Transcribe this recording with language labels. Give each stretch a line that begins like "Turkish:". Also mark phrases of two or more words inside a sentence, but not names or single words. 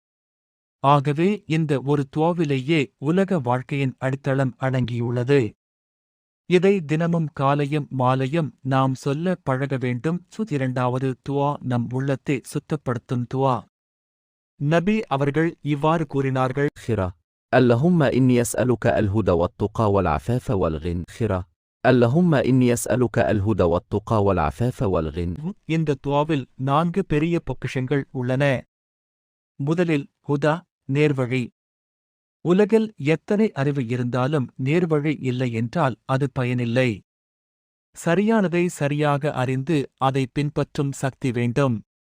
Tamil: ஆகவே இந்த ஒரு துஆவிலேயே உலக வாழ்க்கையின் அடித்தளம் அடங்கியுள்ளது. இதை தினமும் காலையும் மாலையும் நாம் சொல்ல பழக வேண்டும். இரண்டாவது துஆ நம் உள்ளத்தை சுத்தப்படுத்தும் துஆ. நபி அவர்கள் இவ்வாறு கூறினார்கள்.
Arabic: اللهم إني أسألك الهدى والتقى والعفاف والغنى. اللهم إني أسألك الهدى والتقى والعفاف والغنى.
Tamil: இந்த துஆவில் 4 பெரிய பொக்கிஷங்கள் உள்ளன. முதலில் ஹுதா, நேர்வழி. உலகில் எத்தனை அறிவு இருந்தாலும் நேர்வழி இல்லை என்றால் அது பயனில்லை. சரியானதை சரியாக அறிந்து அதை பின்பற்றும் சக்தி வேண்டும்.